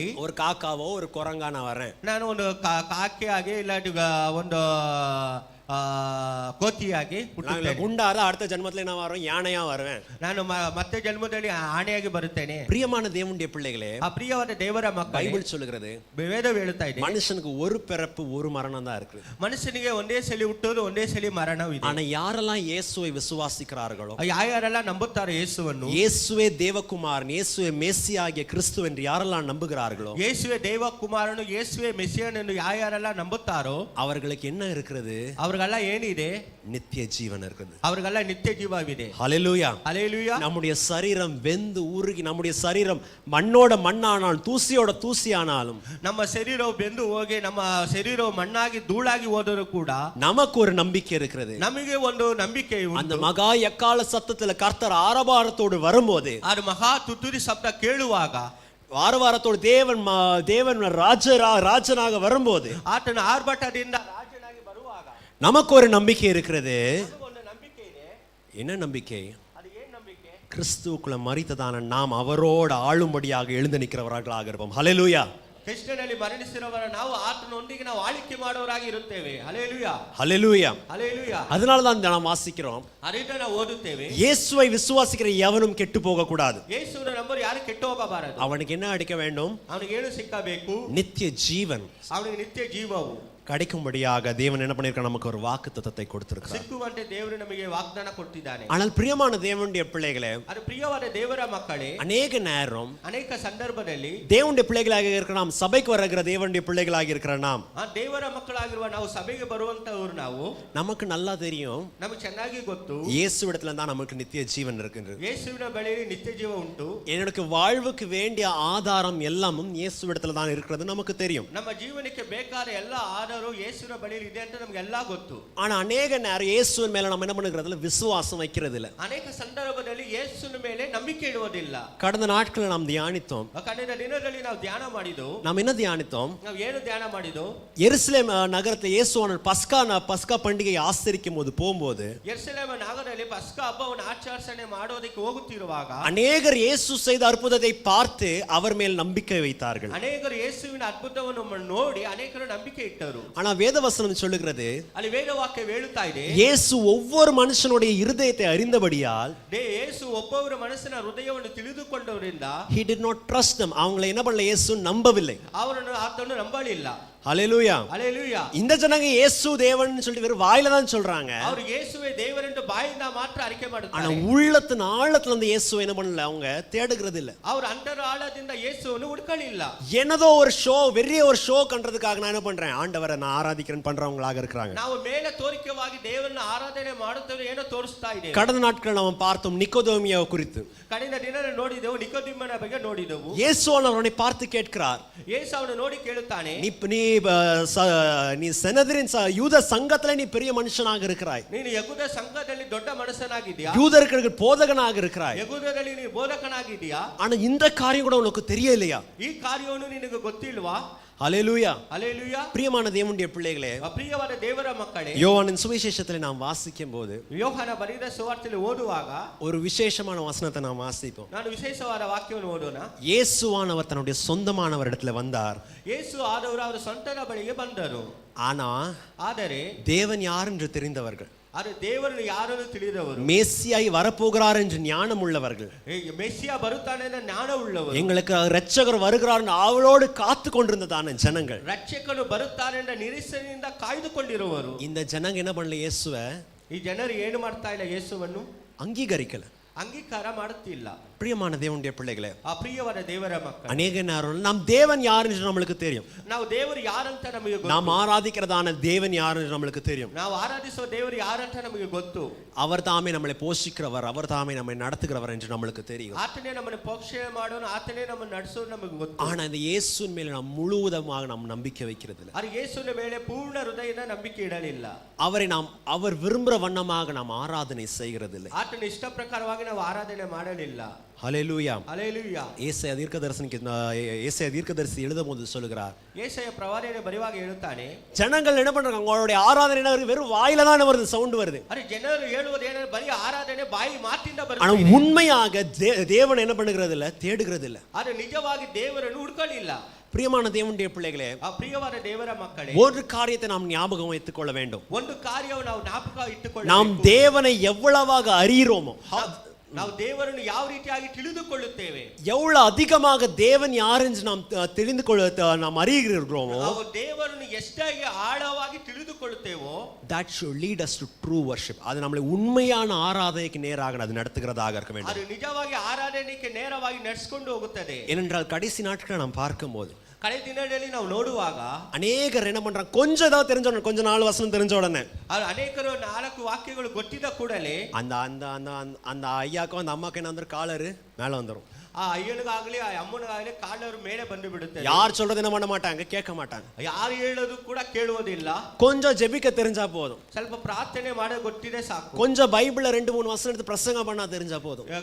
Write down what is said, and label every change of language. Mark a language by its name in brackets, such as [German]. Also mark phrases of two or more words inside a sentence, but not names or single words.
[Tamil] ஒரு காக்காவோ ஒரு குரங்கா நான் வரேன். [Kannada] ನಾನು ಒಂದು ಕಾಕಿಯಾಗಿ ಇಲ್ಲ ಒಂದು ಕೋತಿಯಾಗಿ [Tamil] நான் [Kannada] ಹುಟ್ಟುತ್ತೇನೆ. [Tamil] குண்டாதான் அடுத்த ஜென்மத்துல நான் வரும் யானையா வருவேன். [Kannada] ನಾನು ಮತ್ತೆ ಜನ್ಮದಲ್ಲಿ ಆನೆಯಾಗಿ ಬರುತ್ತೇನೆ. [Tamil] பிரியமான தேவனுடைய பிள்ளைகளே, [Kannada] ಆ ಪ್ರಿಯವಾದ ದೇವರ ಮಕ್ಕಳೇ, [Tamil] பைபிள் சொல்லுகிறது [Kannada] ವೇದವು ಹೇಳುತ್ತಾ ಇದೆ, [Tamil] மனுஷனுக்கு ஒரு பிறப்பு ஒரு மரணம் தான் இருக்கு. [Kannada] ಮನುಷ್ಯನಿಗೆ ಒಂದೇ ಸಲಿ ಹುಟ್ಟೋದು ಒಂದೇ ಸಲಿ ಮರಣವಿದೆ. [Tamil] ஆனா யாரெல்லாம் இயேசுவை விசுவாசிக்கிறார்களோ, [Kannada] ಯಾರೆಲ್ಲ ನಂಬುತ್ತಾರೆ ಯೇಸುವನ್ನು, [Tamil] இயேசுவே தேவகுமாரன், இயேசுவே மேசியா ஆகிய கிறிஸ்து என்று யாரெல்லாம் நம்புகிறார்களோ, [Kannada] ಯೇಸುವೆ ದೇವಕುಮಾರನು, ಯೇಸುವೆ ಮೆಸ್ಸಿಯನ್ ಎಂದು ಯಾರೆಲ್ಲ ನಂಬುತ್ತಾರೋ [Tamil] அவர்களுக்கு என்ன இருக்கிறது? [Kannada] ಅವ್ರಿಗೆಲ್ಲ ಏನಿದೆ? [Tamil] நித்திய ஜீவன் இருக்குது. [Kannada] ಅವ್ರಿಗೆಲ್ಲ ನಿತ್ಯ ಜೀವವಿದೆ. [Tamil] ஹல்லேலூயா. ஹல்லேலூயா. நம்முடைய சரீரம் வெந்து உருகி, நம்முடைய சரீரம் மண்ணோட மண்ணானாலும் தூசியோட தூசியானாலும், [Kannada] ನಮ್ಮ ಶರೀರವು ಬೆಂದು ಹೋಗಿ ನಮ್ಮ ಶರೀರವು ಮಣ್ಣಾಗಿ ಧೂಳಾಗಿ ಹೋದರೂ ಕೂಡ [Tamil] நமக்கு ஒரு நம்பிக்கை இருக்கிறது. [Kannada] ನಮಗೆ ಒಂದು ನಂಬಿಕೆ [Tamil] அந்த [Kannada] ಉಂಟು. [Tamil] மகா எக்கால சத்தத்துல கர்த்தர் ஆரவாரத்தோடு வரும்போது, [Kannada] ಅದು ಮಹಾ ತುತ್ತೂರಿ ಶಬ್ದ ಕೇಳುವಾಗ, [Tamil] ஆரவாரத்தோடு தேவன் ராஜனாக வரும்போது, [Kannada] ಆತನ ಆರ್ಭಟದಿಂದ ರಾಜನಾಗಿ ಬರುವಾಗ [Tamil] நமக்கு ஒரு நம்பிக்கை இருக்கிறது. [Kannada] ಒಂದು ನಂಬಿಕೆ ಇದೆ. [Tamil] என்ன நம்பிக்கை? [Kannada] ಅದು ಏನು ನಂಬಿಕೆ? [Tamil] கிறிஸ்துவுக்குள்ள மரித்ததான நாம் அவரோடு ஆளும்படியாக எழுந்து நிற்கிறவர்களாக இருப்போம். ஹல்லேலூயா. [Kannada] ಕ್ರಿಸ್ತನಲ್ಲಿ ಮರಣಿಸಿರುವವರ ನಾವು ಆತನೊಂದಿಗೆ ನಾವು ಆಳಿಕೆ ಮಾಡುವವರಾಗಿ ಇರುತ್ತೇವೆ. ಹಲ್ಲೇಲೂಯಾ. [Tamil] ஹல்லேலூயா. [Kannada] ಹಲ್ಲೇಲೂಯಾ. [Tamil] அதனால தான் நாம் வாசிக்கிறோம், [Kannada] ಅದರಿಂದ ನಾವು ಓದುತ್ತೇವೆ, [Tamil] இயேசுவை விசுவாசிக்கிற எவனும் கெட்டு போக கூடாது. [Kannada] ಯೇಸುವಿನ ನಂಬರು ಯಾರು ಕೆಟ್ಟು ಹೋಗಬಾರದು. [Tamil] அவனுக்கு என்ன அடிக்க வேண்டும்? [Kannada] ಅವನಿಗೆ ಏನು ಸಿಕ್ಕಬೇಕು? [Tamil] நித்திய ஜீவன் [Kannada] ಅವನಿಗೆ ನಿತ್ಯ ಜೀವವು [Tamil] கிடைக்கும்படியாக தேவன் என்ன பண்ணிருக்கார்? நமக்கு ஒரு வாக்குத்தத்தத்தை கொடுத்திருக்கிறார். [Kannada] ಸಿಕ್ಕುವಂತೆ ದೇವರು ನಮಗೆ ವಾಗ್ದಾನ ಕೊಟ್ಟಿದ್ದಾನೆ. [Tamil] ஆனால் பிரியமான தேவனுடைய பிள்ளைகளே, [Kannada] ಅದು ಪ್ರಿಯವಾದ ದೇವರ ಮಕ್ಕಳೇ, [Tamil] அநேக நேரம் [Kannada] ಅನೇಕ ಸಂದರ್ಭದಲ್ಲಿ [Tamil] தேவனுடைய பிள்ளைகளாக இருக்கிற நாம், சபைக்கு வருகிற தேவனுடைய பிள்ளைகளாக இருக்கிற நாம், [Kannada] ಆ ದೇವರ ಮಕ್ಕಳಾಗಿರುವ ನಾವು ಸಭೆಗೆ ಬರುವಂತವರು ನಾವು, [Tamil] நமக்கு நல்லா தெரியும் [Kannada] ನಮಗೆ ಚೆನ್ನಾಗಿ ಗೊತ್ತು [Tamil] இயேசுவிடத்துல தான் நமக்கு நித்திய ஜீவன் இருக்கின்றது. [Kannada] ಯೇಸುವಿನ ಬಳಿಯಲ್ಲಿ ನಿತ್ಯ ಜೀವ ಉಂಟು. [Tamil] எனக்கு வாழ்வுக்கு வேண்டிய ஆதாரம் எல்லாமும் இயேசுவிடத்துல தான் இருக்கிறது நமக்கு தெரியும். [Kannada] ನಮ್ಮ ಜೀವನಕ್ಕೆ ಬೇಕಾದ ಎಲ್ಲ ಆಧಾರವು ಯೇಸುವಿನ ಬಳಿಯಲ್ಲಿ ಇದೆ ಅಂತ ನಮಗೆಲ್ಲ ಗೊತ್ತು. [Tamil] ஆனா அநேக நேரம் இயேசுவின் மேல நம்ம என்ன பண்ணுகிறதுல விசுவாசம் வைக்கிறது இல்ல. [Kannada] ಅನೇಕ ಸಂದರ್ಭದಲ್ಲಿ ಯೇಸುವಿನ ಮೇಲೆ ನಂಬಿಕೆ ಇಡುವುದಿಲ್ಲ. [Tamil] கடந்த நாட்களில் நாம் தியானித்தோம். [Kannada] ಕಳೆದ ದಿನದಲ್ಲಿ ನಾವು ಧ್ಯಾನ ಮಾಡಿದೆವು. [Tamil] நாம் என்ன தியானித்தோம்? [Kannada] ನಾವು ಏನು ಧ್ಯಾನ ಮಾಡಿದೆವು? [Tamil] எருசலேம் நகரத்தில் இயேசுவானவர் பஸ்கா பண்டிகையை ஆசரிக்கும் போது போகும்போது, [Kannada] ಯೆರೂಸಲೇಮ್ ನಗರದಲ್ಲಿ ಪಸ್ಕ ಹಬ್ಬವನ್ನು ಆಚರಣೆ ಮಾಡೋದಕ್ಕೆ ಹೋಗುತ್ತಿರುವಾಗ [Tamil] அநேகர் இயேசு செய்த அற்புதத்தை பார்த்து அவர் மேல் நம்பிக்கை வைத்தார்கள். [Kannada] ಅನೇಕರು ಯೇಸುವಿನ ಅದ್ಭುತವನ್ನು ನೋಡಿ ಅನೇಕರು ನಂಬಿಕೆ ಇಟ್ಟರು. [Tamil] ஆனா வேதவசனம் சொல்லுகிறது, [Kannada] ಅಲ್ಲಿ ವೇದವಾಕ್ಯ ಹೇಳುತ್ತಾ ಇದೆ, [Tamil] இயேசு ஒவ்வொரு மனுஷனுடைய இருதயத்தை அறிந்தபடியால் [Kannada] ಯೇಸು ಒಬ್ಬೊಬ್ಬರ ಮನಸ್ಸಿನ ಹೃದಯವನ್ನು ತಿಳಿದುಕೊಂಡವರಿಂದ [English] he did not trust them. [Tamil] அவங்களை என்ன பண்ணல? இயேசு நம்பவில்லை. [Kannada] ಅವರನ್ನು ಆತನು ನಂಬಲಿಲ್ಲ. [Tamil] ஹல்லேலூயா. [Kannada] ಹಲ್ಲೇಲೂಯಾ. [Tamil] இந்த ஜனங்க இயேசு தேவன் சொல்லிட்டு வெறும் வாயில தான் சொல்றாங்க. [Kannada] ಅವರು ಯೇಸುವೆ ದೇವರೆಂದು ಬಾಯಿಂದ ಮಾತ್ರ ಅರಿಕೆ [Tamil] ஆனா [Kannada] ಮಾಡುತ್ತಾರೆ. [Tamil] உள்ளத்தின் ஆழத்துல அந்த இயேசுவை என்ன பண்ணல? அவங்க தேடுகிறது இல்ல. [Kannada] ಅವರು ಅಂತರಾಳದಿಂದ ಯೇಸುವನ್ನು ಹುಡುಕಲಿಲ್ಲ. [Tamil] என்னதோ ஒரு ஷோ, பெரிய ஒரு ஷோ கண்டதுக்காக நான் என்ன பண்றேன்? ஆண்டவரை நான் ஆராதிக்கிறேன் பண்றவங்களாக இருக்கிறாங்க. [Kannada] ನಾವು ಮೇಲೆ ತೋರಿಕೆವಾಗಿ ದೇವರನ್ನು ಆರಾಧನೆ ಮಾಡುತ್ತೇವೆ ಏನೋ ತೋರಿಸ್ತಾ ಇದೆ. [Tamil] கடந்த நாட்கள் நாம் பார்த்தோம் நிக்கோதேமியா குறித்து. [Kannada] ಕಳೆದ ದಿನ ನೋಡಿದೆವು, ನಿಕೋದೇಮನ ಬಗ್ಗೆ ನೋಡಿದೆವು. [Tamil] இயேசுவானவர் அவனை பார்த்து கேட்கிறார், [Kannada] ಯೇಸು ಅವನು ನೋಡಿ ಕೇಳುತ್ತಾನೆ, [Tamil] நீ செனதரின் யூத சங்கத்துல நீ பெரிய மனுஷனாக இருக்கிறாய், [Kannada] ನೀನು ಯಹೂದ ಸಂಘದಲ್ಲಿ ದೊಡ್ಡ ಮನುಷ್ಯನಾಗಿದ್ದೀಯಾ, [Tamil] யூதருக்கு போதகனாக இருக்கிறாய், [Kannada] ಯಹೂದದಲ್ಲಿ ನೀನು ಬೋಧಕನಾಗಿದ್ದೀಯಾ, [Tamil] ஆனா இந்த காரியம் கூட உனக்கு தெரியலையா? [Kannada] ಈ ಕಾರ್ಯವನ್ನು ನಿನಗೆ ಗೊತ್ತಿಲ್ವಾ? [Tamil] ஹல்லேலூயா. [Kannada] ಹಲ್ಲೇಲೂಯಾ. [Tamil] பிரியமான தேவனுடைய பிள்ளைகளே, [Kannada] ಪ್ರಿಯವಾದ ದೇವರ ಮಕ್ಕಳೇ, [Tamil] யோவானின் சுவிசேஷத்தில் நாம் வாசிக்கும் போது [Kannada] ಯೋಹಾನ ಬರೆದ ಸುವಾರ್ತೆಯಲ್ಲಿ ಓದುವಾಗ [Tamil] ஒரு விசேஷமான வசனத்தை நாம் வாசிப்போம். [Kannada] ನಾನು ವಿಶೇಷವಾದ ವಾಕ್ಯವನ್ನು ಓದೋಣ. [Tamil] இயேசுவானவர் தன்னுடைய சொந்தமானவரிடத்துல வந்தார். [Kannada] ಯೇಸು ಆದವರು ಅವರ ಸ್ವಂತನ ಬಳಿಗೆ ಬಂದರು. [Tamil] ಆದರೆ தேவன் யார் என்று தெரிந்தவர்கள், [Kannada] ಅದು ದೇವರನ್ನು ಯಾರನ್ನು ತಿಳಿದವರು, [Tamil] மேசியாய் வரப்போகிறார் என்று ஞானம் உள்ளவர்கள், [Kannada] ಮೆಸ್ಸಿಯ ಬರುತ್ತಾನೆ ಎಂಬ ಜ್ಞಾನ ಉಳ್ಳವರು, [Tamil] எங்களுக்கு ரட்சகர் வருகிறார் என்று அவளோடு காத்து கொண்டிருந்ததான ஜனங்கள், [Kannada] ರಕ್ಷಕನು ಬರುತ್ತಾನೆ ಎಂಬ ನಿರೀಕ್ಷೆಯಿಂದ ಕಾಯ್ದುಕೊಂಡಿರುವರು. [Tamil] இந்த ஜனங்க என்ன பண்ணல? இயேசுவை [Kannada] ಈ ಜನರು ಏನು ಮಾಡ್ತಾ ಇಲ್ಲ? ಯೇಸುವನ್ನು [Tamil] அங்கீகரிக்கல, [Kannada] ಅಂಗೀಕಾರ ಮಾಡುತ್ತಿಲ್ಲ. [Tamil] பிரியமான தேவனுடைய பிள்ளைகளே, [Kannada] ಆ ಪ್ರಿಯವಾದ ದೇವರ ಮಕ್ಕಳು, [Tamil] அநேக நேரம் நாம் தேவன் யார் என்று நம்மளுக்கு தெரியும். [Kannada] ನಾವು ದೇವರು ಯಾರಂತ ನಮಗೆ ಗೊತ್ತು. [Tamil] நாம் ஆராதிக்கிறதான தேவன் யார் என்று நம்மளுக்கு தெரியும். [Kannada] ನಾವು ಆರಾಧಿಸುವ ದೇವರು ಯಾರಂತ ನಮಗೆ ಗೊತ್ತು. [Tamil] அவர் தாமே நம்மளை போஷிக்கிறவர், அவர் தாமே நம்மை நடத்துகிறவர் என்று நம்மளுக்கு தெரியும். [Kannada] ಆತನೇ ನಮ್ಮನ್ನು ಪೋಷಣೆ ಮಾಡೋನು, ಆತನೇ ನಮ್ಮನ್ನು ನಡೆಸೋನು ನಮಗೆ ಗೊತ್ತು. [Tamil] ஆனா இந்த இயேசுவின் மேல நாம் முழுவதுமாக நாம் நம்பிக்கை வைக்கிறது இல்லை. [Kannada] ಅದು ಯೇಸುವಿನ ಮೇಲೆ ಪೂರ್ಣ ಹೃದಯದಿಂದ ನಂಬಿಕೆ ಇಡಲಿಲ್ಲ. [Tamil] அவர் விரும்புகிற வண்ணமாக நாம் ஆராதனை செய்கிறது இல்லை. [Kannada] ಆತನ ಇಷ್ಟ ಪ್ರಕಾರವಾಗಿ ನಾವು ಆರಾಧನೆ ಮಾಡಲಿಲ್ಲ. [Tamil] ஹல்லேலூயா. [Kannada] ಹಲ್ಲೇಲೂಯಾ. [Tamil] ஏசாயா தீர்க்கதரிசி எழுதும்போது சொல்லுகிறார், [Kannada] ಯೆಶಾಯ ಪ್ರವಾದಿಯನ್ನು ಬರೆಯುವಾಗ ಹೇಳುತ್ತಾನೆ, [Tamil] ஜனங்கள் என்ன பண்றாங்க? அவங்களுடைய ஆராதனை வெறும் வாயில தான் வருது, சவுண்ட் வருது. [Kannada] ಅರೆ ಜನರು ಹೇಳುವುದೇನ ಬರೀ ಆರಾಧನೆ ಬಾಯಿ ಮಾತಿಂದ [Tamil] ஆனா [Kannada] ಬರುತ್ತದೆ. [Tamil] உண்மையாக தேவன் என்ன பண்ணுகிறது இல்ல? தேடுகிறது இல்ல. [Kannada] ಆದರೆ ನಿಜವಾಗಿ ದೇವರನ್ನು ಹುಡುಕಲಿಲ್ಲ. [Tamil] பிரியமான தேவனுடைய பிள்ளைகளே, [Kannada] ಪ್ರಿಯವಾದ ದೇವರ ಮಕ್ಕಳೇ, [Tamil] ஒரு காரியத்தை நாம் ஞாபகம் வைத்துக் கொள்ள வேண்டும். [Kannada] ಒಂದು ಕಾರ್ಯವನ್ನು ನಾವು ಜ್ಞಾಪಕ ಇಟ್ಟುಕೊಳ್ಳಬೇಕು. [Tamil] நாம் தேவனை எவ்வளவாக அறிகிறோமோ, [Kannada] ನಾವು ದೇವರನ್ನು ಯಾವ ರೀತಿಯಾಗಿ ತಿಳಿದುಕೊಳ್ಳುತ್ತೇವೆ, [Tamil] எவ்வளவு அதிகமாக தேவன் யார் என்று நாம் தெரிந்து கொள்ள நாம் அறிகிறோமோ, [Kannada] ನಾವು ದೇವರನ್ನು ಎಷ್ಟಾಗಿ ಆಳವಾಗಿ ತಿಳಿದುಕೊಳ್ಳುತ್ತೇವೋ, [English] that should lead us to true worship. [Tamil] அது நம்மளை உண்மையான ஆராதனைக்கு நேராக அது நடத்துகிறதாக இருக்க வேண்டும். [Kannada] ಅದು ನಿಜವಾಗಿ ಆರಾಧನೆಗೆ ನೇರವಾಗಿ ನಡೆಸಿಕೊಂಡು ಹೋಗುತ್ತದೆ. [Tamil] ஏனென்றால் கடைசி நாட்களை நாம் பார்க்கும்போது, [Kannada] ಕಳೆದ ದಿನಗಳಲ್ಲಿ ನಾವು ನೋಡುವಾಗ [Tamil] அநேகர் என்ன பண்றாங்க, கொஞ்சம் ஏதாவது தெரிஞ்ச உடனே, கொஞ்ச நாள் வசனம் தெரிஞ்ச உடனே, [Kannada] ಅನೇಕರು 4 ವಾಕ್ಯಗಳು ಗೊತ್ತಿದ್ದ ಕೂಡಲೇ [Tamil] அந்த அந்த அந்த அந்த ஐயாக்கும் அந்த அம்மாக்கு என்ன வந்துடும், காலரு மேலே வந்துடும். [Kannada] ಆ ಅಯ್ಯನಿಗಾಗಲಿ ಆ ಅಮ್ಮನಿಗಾಗಲಿ ಕಾಲರು ಮೇಲೆ ಬಂದು ಬಿಡುತ್ತೆ. [Tamil] யார் சொல்றது என்ன பண்ண மாட்டாங்க, கேட்க மாட்டாங்க. [Kannada] ಯಾರು ಹೇಳೋದು ಕೂಡ ಕೇಳುವುದಿಲ್ಲ. [Tamil] கொஞ்சம் ஜெபிக்க தெரிஞ்சா போதும், [Kannada] ಸ್ವಲ್ಪ ಪ್ರಾರ್ಥನೆ ಮಾಡೋದು ಗೊತ್ತಿದೆ ಸಾಕು. [Tamil] கொஞ்சம் பைபிள்ல 2-3 வசனம் எடுத்து பிரசங்கம் பண்ணா தெரிஞ்சா போதும்.